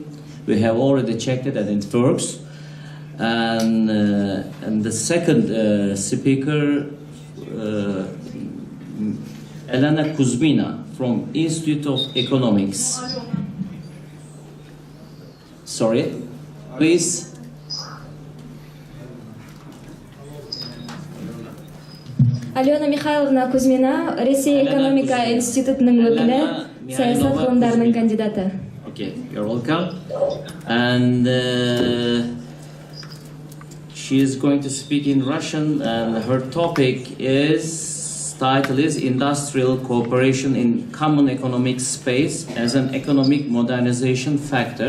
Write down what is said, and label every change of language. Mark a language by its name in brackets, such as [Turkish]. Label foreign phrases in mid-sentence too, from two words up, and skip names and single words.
[English] We have already checked it and it works. And the second speaker, Elena Kuzmina from Institute of Economics. Sorry, please. [Kazakh] Алена Михайловна Кузьмина, Ресей экономика институтының өкілі, саясат ғылымдарының кандидаты. [English] Okay, you're welcome. And she is going to speak in Russian, and her title is Industrial Cooperation in Common Economic Space as an Economic Modernization Factor.